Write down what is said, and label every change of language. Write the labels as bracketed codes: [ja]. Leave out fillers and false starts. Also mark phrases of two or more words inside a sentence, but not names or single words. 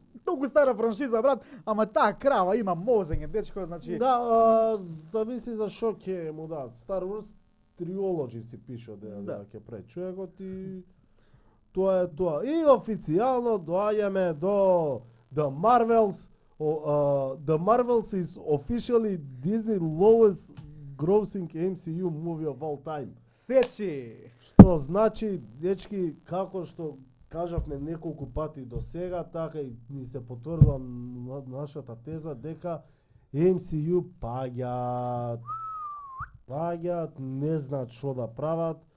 [mk] толку стара франшиза, брат, ама таа крава има мозење, дечко, значи. Да, зависи за шо ќе му дадат. Star Wars Trilogy си пише да ќе прави човекот и тоа е тоа. И официјално доаѓаме до The Marvels. [en] The Marvels is officially Disney lowest grossing MCU movie of all time. [mk] Сечи. Што значи, дечки, како што кажавме неколку пати до сега, така и ни се потврдува нашата теза дека MCU паѓаат, не знаат што да прават.